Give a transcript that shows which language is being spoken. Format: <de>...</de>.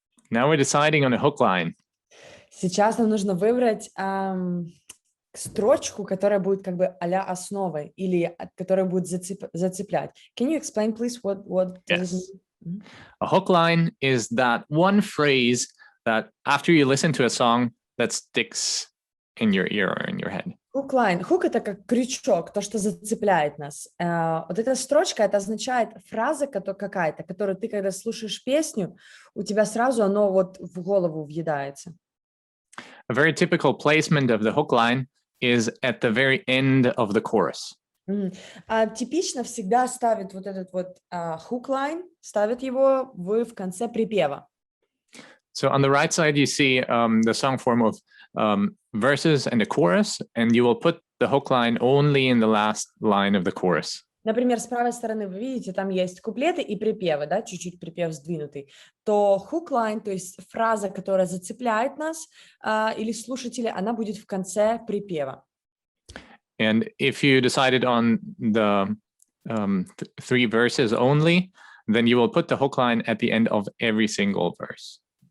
<en>Now we're deciding on a hook line.</en> <ru>Сейчас нам нужно выбрать строчку, которая будет как бы а-ля основой или которая будет зацеплять.</ru> <en>Can you explain, please, what does it mean? A hook line is that one phrase that after you listen to a song that sticks in your ear or in your head. Hook line.</en> <ru>Hook — это как крючок, то, что зацепляет нас. Вот эта строчка, это означает фраза какая-то, которую ты, когда слушаешь песню, у тебя сразу оно вот в голову въедается.</ru> <en>A very typical placement of the hook line is at the very end of the chorus.</en> <ru>Типично всегда ставят вот этот вот hook line, ставят его в конце припева.</ru> <en>So on the right side, you see the song form of verses and a chorus, and you will put the hook line only in the last line of the chorus.</en> <ru>Например, с правой стороны вы видите, там есть куплеты и припевы, да, чуть-чуть припев сдвинутый. То hook line, то есть фраза, которая зацепляет нас или слушателя, она будет в конце припева.</ru> <en>And if you decided on the 3 verses only, then you will put the hook line at the end of every single verse.</en>